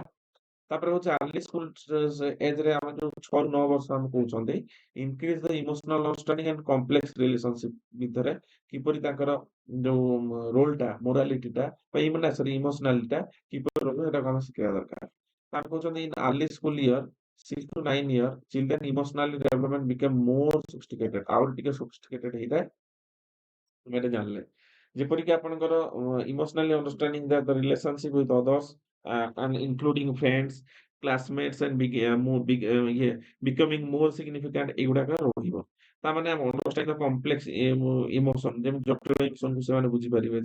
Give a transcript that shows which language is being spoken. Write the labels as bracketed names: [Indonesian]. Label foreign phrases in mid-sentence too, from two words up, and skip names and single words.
[Odia] ତାପରେ ହଉଛି [English] early school age [Odia] ଆମେ ଯୋଉ 6 ରୁ 9 ବର୍ଷ ଆମେ କହୁଛନ୍ତି [English] increase the emotional understanding and complex relationship [Odia] ଭିତରେ କିପରି ତାଙ୍କର ଯୋଉ ରୋଲଟା ମୋରାଲିଟିଟା ବା ଇମୋସନାଲିଟା କିପରି ରହିବ ସେଟାକୁ ଆମେ ଶିଖେଇବା ଦରକାର। ତାପରେ କହୁଛନ୍ତି [English] in early school year 6 to 9 year children emotionally development become more sophisticated [Odia] ଆହୁରି ଟିକେ [English] sophisticated [Odia] ହେଇଥାଏ ତୁମେ ଏଟା ଜାଣିଲେ। ଯେପରିକି ଆପଣଙ୍କର [English] emotionally understanding the relationship with others and including friends, classmates and ଇଏ becoming more significant [Odia] ଏଗୁଡାକ ରହିବ। ତାମାନେ ଆମ [English] understanding the complex emotion [Odia] ଯେମିତି ଜଟିଳ ଇମୋସନକୁ ସେମାନେ ବୁଝିପାରିବେ।